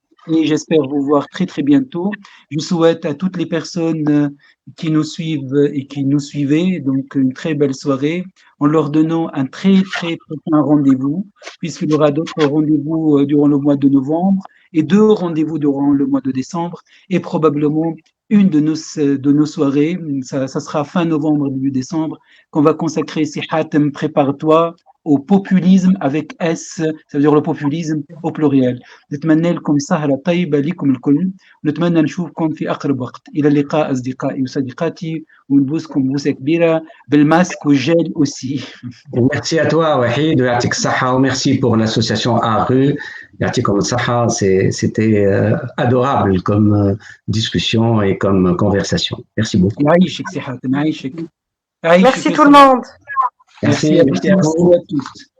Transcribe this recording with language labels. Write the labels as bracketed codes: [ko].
[fr] Et j'espère vous voir très, très bientôt. Je souhaite à toutes les personnes qui nous suivent et qui nous suivaient donc une très belle soirée, en leur donnant un très, très prochain rendez-vous, puisqu'il y aura d'autres rendez-vous durant le mois de novembre et 2 rendez-vous durant le mois de décembre, et probablement une de nos soirées, ça sera fin novembre, début décembre, qu'on va consacrer, si Hatem, prépare-toi, au populisme avec S, ça veut dire le populisme au pluriel. [ar] نتمنى لكم سهرة طيبة لكم الكل، ونتمنى نشوفكم في أقرب وقت. إلى اللقاء أصدقائي وصديقاتي، ونبوسكم بوسة كبيرة بالماسك والجel aussi. [fr] Merci à toi, Wahid, [ar] Yatik Saha, [fr] merci pour l'association ARU. [ar] Yatik Saha, [fr] c'était adorable comme discussion et comme conversation. Merci beaucoup. Merci tout le monde. Merci à tous.